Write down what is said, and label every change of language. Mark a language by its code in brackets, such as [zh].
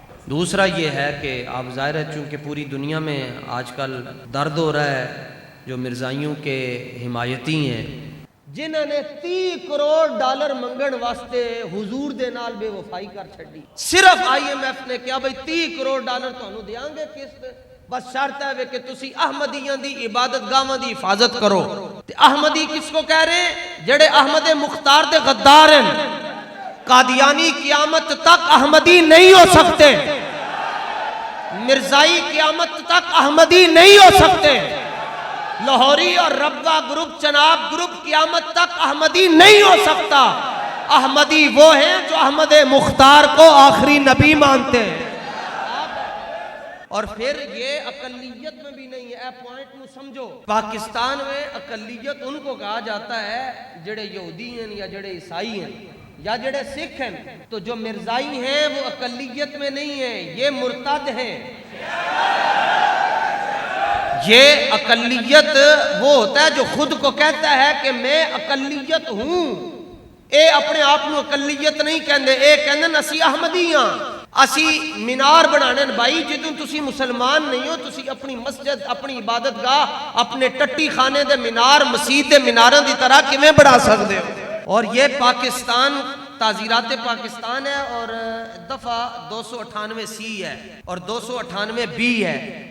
[ur] دوسرا یہ ہے کہ آپ ظاہر ہے چونکہ پوری دنیا میں آج کل درد ہو رہا ہے جو مرزائیوں کے حمایتی ہیں جنہوں نے 30 کروڑ ڈالر [pa] منگن واسطے حضور دے نال بے وفائی کر چھڑی. صرف IMF نے کیا بھئی 30 کروڑ ڈالر تانوں دیاں گے قسط، بس شرط ہے کہ تسی احمدیاں دی عبادت گاہاں دی حفاظت کرو. تے احمدی کس کو کہہ رہے ہیں؟ جڑے احمد مختار دے غدار ہیں. [ur] قادیانی قیامت تک احمدی نہیں ہو سکتے، مرزائی قیامت تک احمدی نہیں ہو سکتے، لاہوری اور ربوہ گروپ چناب گروپ قیامت تک احمدی نہیں ہو سکتا. احمدی وہ ہیں جو احمد مختار کو آخری نبی مانتے ہیں. اور پھر یہ اقلیت میں بھی نہیں ہے، اے پوائنٹ میں سمجھو. پاکستان میں اقلیت ان کو کہا جاتا ہے جڑے یہودی ہیں یا جڑے عیسائی ہیں یا جڑے سکھ ہیں. تو جو مرزائی ہیں وہ اقلیت میں نہیں ہیں، یہ مرتد ہیں. یہ اقلیت وہ ہوتا ہے جو خود کو کہتا ہے کہ میں اقلیت ہوں. [pa] اے اپنے آپ کو اقلیت نہیں کہندے، اے کہندے اسی احمدی ہاں. اسی مینار بنانے بھائی جدوں تسی مسلمان نہیں ہو تسی اپنی مسجد اپنی عبادت گاہ اپنے ٹٹی خانے دے مینار مسجد دے میناراں دی طرح کیویں بنا سکدے ہو؟ [ur] اور یہ پاکستان تعزیرات پاکستان ہے اور دفعہ 298C ہے اور 298B ہے.